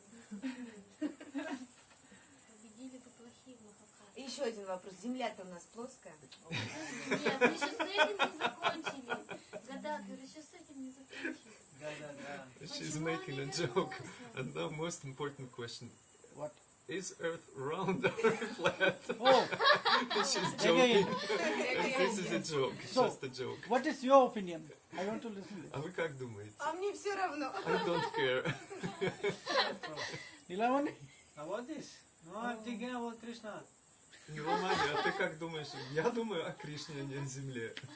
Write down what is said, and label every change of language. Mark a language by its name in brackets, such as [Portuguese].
[Russian] Победили бы плохие в Махабхарате. Еще один вопрос. Земля-то у нас плоская. Нет, мы еще с этим не закончили. Гадалка, еще с этим не закончили. Да. [English] She's making a joke. And now most important question. What? Is Earth round or flat? Oh, She's again. joking. This is a joke. So, Just a joke. what is your opinion? I want to listen to this. [Russian] А вы как думаете? А мне все равно. [English] I don't care. Nilamani? About this? No, I'm thinking about Krishna. [Russian] Ниламани, а ты как думаешь? Я думаю о Кришне, а не о Земле.